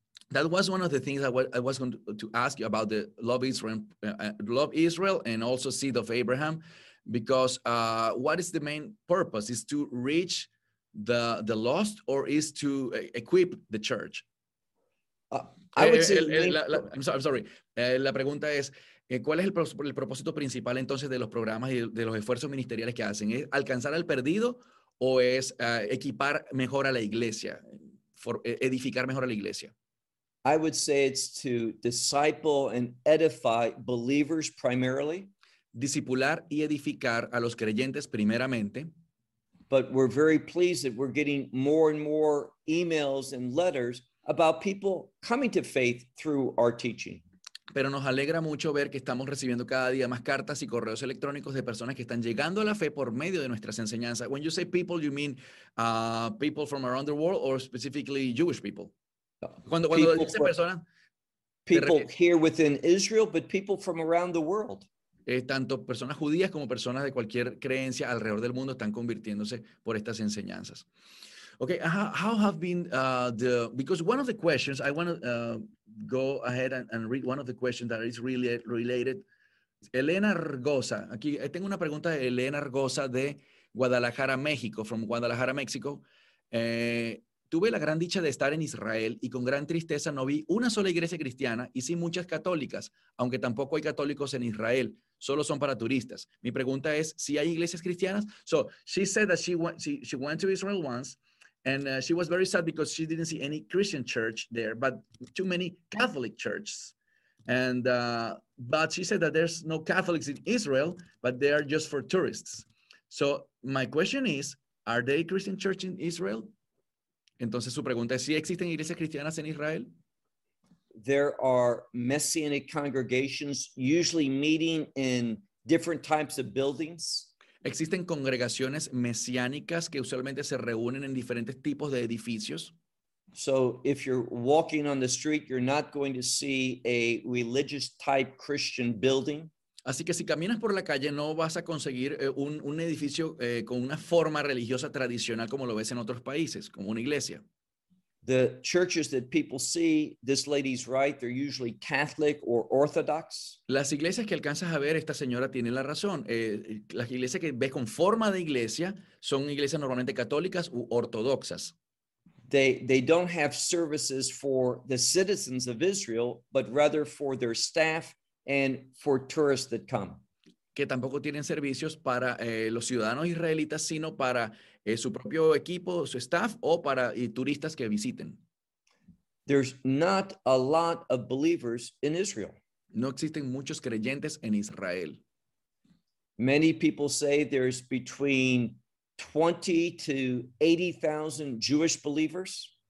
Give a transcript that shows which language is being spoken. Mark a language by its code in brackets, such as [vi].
[en] That was one of the things that I was going to ask you about the Love Israel and also Seed of Abraham, because what is the main purpose? Is to reach the lost or is to equip the church? I'm sorry. [es] La pregunta es, ¿cuál es el propósito principal entonces de los programas y de los esfuerzos ministeriales que hacen? ¿Es alcanzar al perdido o es equipar mejor a la iglesia, edificar mejor a la iglesia? [en] I would say it's to disciple and edify believers primarily. [es] Discipular y edificar a los creyentes primeramente. [en] But we're very pleased that we're getting more and more emails and letters about people coming to faith through our teaching. [es] Pero nos alegra mucho ver que estamos recibiendo cada día más cartas y correos electrónicos de personas que están llegando a la fe por medio de nuestras enseñanzas. [en] When you say people, you mean people from around the world or specifically Jewish people? [es] Cuando people, dice persona, [en] people here within Israel, but people from around the world. [es] Tanto personas judías como personas de cualquier creencia alrededor del mundo están convirtiéndose por estas enseñanzas. [en] Okay, how have been the? Because one of the questions I want to go ahead and read one of the questions that is really related. [es] Elena Argosa, aquí tengo una pregunta de Elena Argosa de Guadalajara, México, [en] from Guadalajara, México. [es] Tuve la gran dicha de estar en Israel y con gran tristeza no vi una sola iglesia cristiana y sí muchas católicas, aunque tampoco hay católicos en Israel, solo son para turistas. Mi pregunta es, ¿sí hay iglesias cristianas? [en] So, she said that she went to Israel once and she was very sad because she didn't see any Christian church there, but too many Catholic churches. And, but she said that there's no Catholics in Israel, but they are just for tourists. So, my question is, are they Christian church in Israel? [es] Entonces su pregunta es, ¿sí existen iglesias cristianas en Israel? [en] There are messianic congregations usually meeting in different types of buildings. [es] Existen congregaciones mesiánicas que usualmente se reúnen en diferentes tipos de edificios. [en] So if you're walking on the street, you're not going to see a religious type Christian building. [es] Así que si caminas por la calle no vas a conseguir un edificio con una forma religiosa tradicional como lo ves en otros países, como una iglesia. [en] The churches that people see, this lady's right, they're usually Catholic or Orthodox. [es] Las iglesias que alcanzas a ver, esta señora tiene la razón. Las iglesias que ves con forma de iglesia son iglesias normalmente católicas u ortodoxas. [en] They don't have services for the citizens of Israel, but rather for their staff and for tourists that come. [es] Que tampoco tienen servicios para los ciudadanos israelitas, sino para su propio equipo, su staff, o para turistas que visiten. [en] There's not a lot of believers in Israel. [es] No existen muchos creyentes en Israel. [en] Many people say there's between 20 to 80,000 Jewish believers.